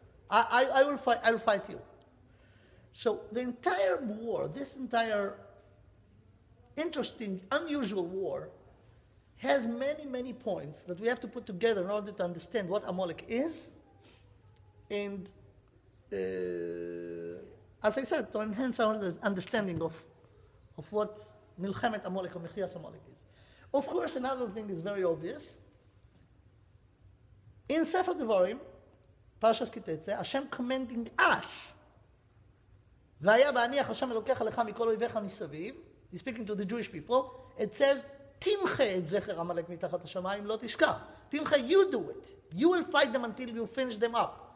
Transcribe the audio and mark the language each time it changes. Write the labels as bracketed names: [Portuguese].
[English] I will fight you. So the entire war, this entire interesting, unusual war, has many, many points that we have to put together in order to understand what Amalek is, and as I said, to enhance our understanding of what Milchemet Amalek or Mechias Amalek is. Of course, another thing is very obvious. In Sefer Devarim, Parshas Kitetse, Hashem commanding us, [Hebrew] והיה בהניח השם אלוקיך לך מכל אויביך מסביב, [English] he's speaking to the Jewish people, it says, [Hebrew] תמחה את זכר עמלק מתחת השמיים, לא תשכח. תמחה, [English] you do it. You will fight them until you finish them up.